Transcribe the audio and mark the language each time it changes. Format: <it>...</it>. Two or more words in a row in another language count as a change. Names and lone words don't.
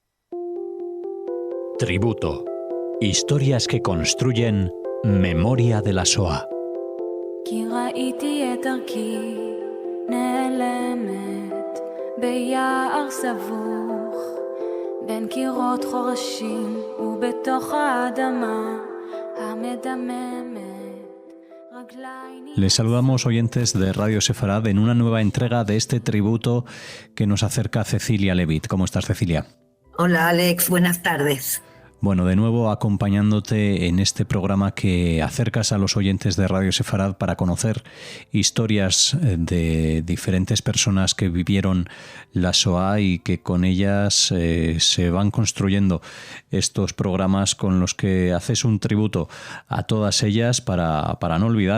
<es>Tributo. Historias que construyen memoria de la Shoah.</es> <he>כי ראיתי את דרכי נעלמת ביער סבוך בין קירות חורשים ובתוך האדמה המדממת.</he> <es>Les saludamos, oyentes de Radio Sefarad, en una nueva entrega de este tributo que nos acerca Cecilia Levitt. ¿Cómo estás, Cecilia? Hola, Alex. Buenas tardes. Bueno, de nuevo acompañándote en este programa que acercas a los oyentes de Radio Sefarad para conocer historias de diferentes personas que vivieron la Shoah y que con ellas se van construyendo estos programas con los que haces un tributo a todas ellas para no olvidar.</es>